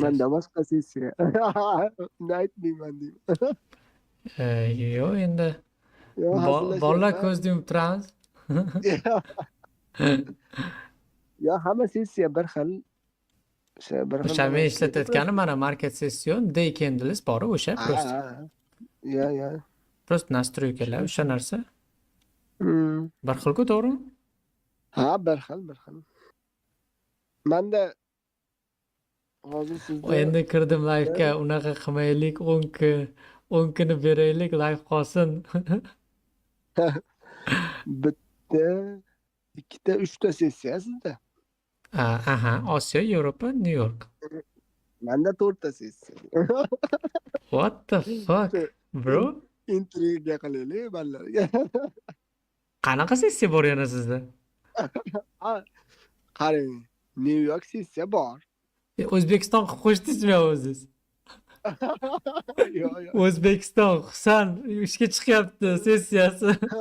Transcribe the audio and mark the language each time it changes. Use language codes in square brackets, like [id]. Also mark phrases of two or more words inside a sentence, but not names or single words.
[uz] Menda boshqa sessiya. Uni aytmayman deyman. Yo'q, endi bolalar ko'zni yumib turamiz. Yo, hamma sessiya bir xil. O'sha men ishlatayotganim mana [en] market session day candles [uz] bor o'sha просто. Ya. [ru] Просто настройкаlar [uz] o'sha narsa. Bir xil-ku, to'g'rimi? Ha, bir xil. Menda hozir sizda Endi kirdim live'ga, unaqa qilmaylik, 10 kuni beraylik, live qolsin. bitta, ikkita, uchta sessiya sizda. Aha, Osiyo, Yevropa, New York. Menda 4 ta sessiya. [en] What the fuck, bro? [uz] Intriga qilaylik ballarga. Qanaqa sessiya bor yana sizda? Qarang, New York sessiya bor. O'zbekiston qilib qo'shdingizmi o'zingiz? Yo'q. O'zbekiston Husan ishga chiqyapti sessiyasi.